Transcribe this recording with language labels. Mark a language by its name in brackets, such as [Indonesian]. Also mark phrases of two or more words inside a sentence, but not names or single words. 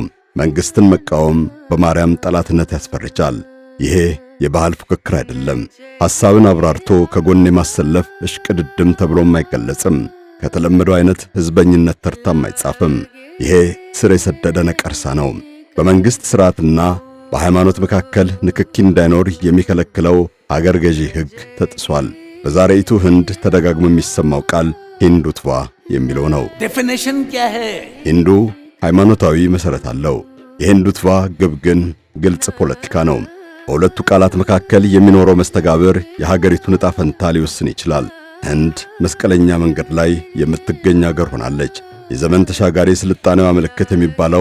[Amharic] መንግስትን መቃወም በማርያም ጠላትነት ያስፈርጃል። ይሄ የባህል ፉክክር አይደለም። ሐሳብን አብራርቶ ከጎን የማሰለፍ እሽቅድድም ተብሎም አይገለጽም። ከተለመደው አይነት ህዝበኝነት ተርታም አይጻፍም። ይሄ ስር የሰደደ ነቀርሳ ነው። በመንግስት ሥርዓትና በሃይማኖት መካከል ንክኪ እንዳይኖር የሚከለክለው ሀገር ገዢ ሕግ ተጥሷል። በዛሬይቱ ህንድ ተደጋግሞ የሚሰማው ቃል ሂንዱትቫ የሚለው ነው። [Hindi] डेफिनेशन क्या है? [Amharic] ሂንዱ ሃይማኖታዊ መሰረት አለው። የሂንዱትቫ ግብ ግን ግልጽ ፖለቲካ ነው። በሁለቱ ቃላት መካከል የሚኖረው መስተጋብር የሀገሪቱን ዕጣ ፈንታ ሊወስን ይችላል። ህንድ መስቀለኛ መንገድ ላይ የምትገኝ ሀገር ሆናለች። የዘመን ተሻጋሪ ስልጣኔዋ ምልክት የሚባለው